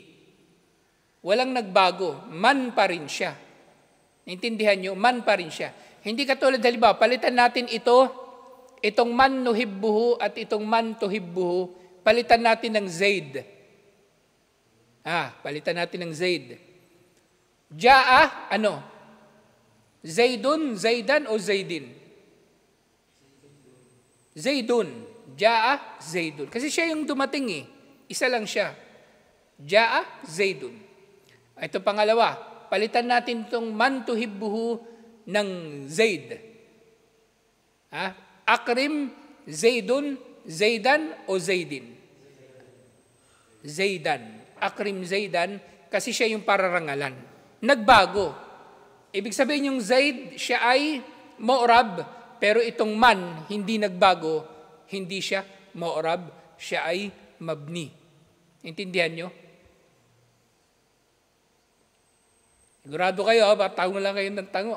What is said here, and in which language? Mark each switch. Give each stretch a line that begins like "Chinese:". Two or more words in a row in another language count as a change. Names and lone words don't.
Filipino: Walang nagbago, man pa rin siya. Naintindihan nyo? Man pa rin siya. Hindi katulad, halimbawa, palitan natin itong
Arabic: من نحبه
Filipino: at itong
Arabic: من تحبه,
Filipino: palitan natin ng Zaid. Palitan natin ng Zaid. Ja'a, ano? Zaidun, Zaidan o Zaidin?
Arabic: زيدٌ. جاء زيدٌ.
Filipino: Kasi siya yung dumating Isa lang siya.
Arabic: جاء زيدٌ.
Filipino: Ito pangalawa, palitan natin itong
Arabic: من تحبه
Filipino: ng Zaid. Akrim, Zaidun, Zaidan o Zaidin? Zaidan.
Arabic: أكرم زيدًا
Filipino: kasi siya yung pararangalan. Nagbago. Ibig sabihin yung Zaid, siya ay mu'rab, pero itong man, hindi nagbago, hindi siya mu'rab, siya ay mabni. Intindihan nyo? Sigurado kayo, tango lang kayo ng tango.